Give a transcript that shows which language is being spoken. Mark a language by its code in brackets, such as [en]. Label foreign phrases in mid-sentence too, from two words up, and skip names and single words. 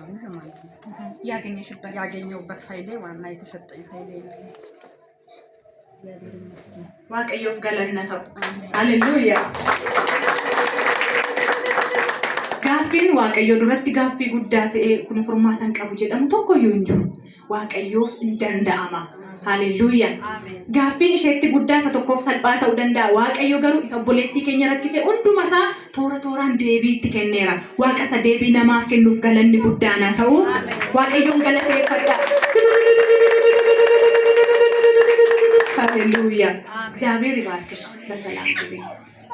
[am] ያገኘሁበት ፋይሌ ዋና የተሰጠኝ ፋይሌ ነው። [om] waaqayyoof galanna ta'u. Haleluuyaa. Gaaffiin waaqayyoo duratti gaaffii guddaa ta'e kun furmaatan qabu jedhamu tokkoyyuu hin jiru. Waaqayyoof hin danda'ama. Haleluuyaa. Gaaffiin isheetti guddaa isa tokkoof salphaa ta'uu danda'a. Waaqayyo garuu isa obboleettii keenya rakkise hunduma isaa tooraan deebiitti kenneera. Waaqa isa deebii namaaf kennuuf galanni guddaan haa ta'u. Waaqayyoon galateeffadha. Haleluuyaa. [am] እግዚአብሔር ይባርክሽ። በሰላም ግቢ።